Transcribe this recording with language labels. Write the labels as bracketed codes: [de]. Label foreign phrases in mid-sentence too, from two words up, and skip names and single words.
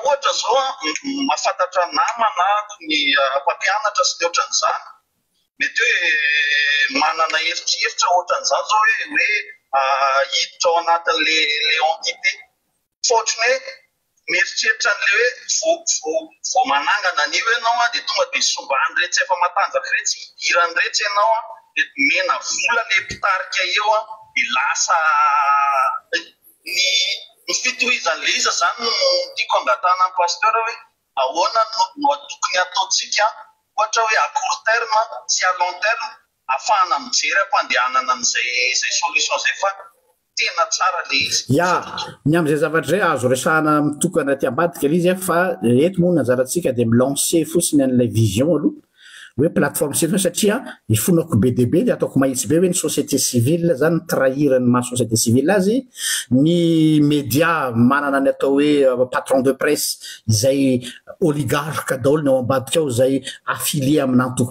[mg] ohatra zao mahafantatra namana ny mpampianatra sy ny ohatran'izany mety hoe manana heritreritra ohatran'izany zao hoe hiditra ao anatin'le entité fa ohatrany hoe mieritreritra an'le hoe vo manangana an'io ianao dia tonga dia sombany rehetra efa matanjaka rehetra irany rehetra ianao dia mena vola le mpitarika eo dia lasa ny fitohizan'le iza zany tiako angatana amin'ny pasteur hoe ahoana no tokony ataontsika ohatra hoe [fr] à court terme [mg] sy [fr] à long terme [mg] ahafahana mijery ampandehanana an'izay solution zay fa tena tsara le izy ny am'izay zavatra zay azo resahana mitokana ty ambadika le izy fa eto moa nanjarantsika dia milancer fotsiny an'ilay vision aloha hoe [fr] plateforme citoyenne [mg] satria ifonako be dia be dia ataoko mahitsy be hoe ny [fr] société civile [mg] zany trahirany maha [fr] société civile [mg] azy ny média manana ny atao hoe [fr] patron de presse [mg] izay oligarque daholo ny ao ambadika ao izay affilié amina antoko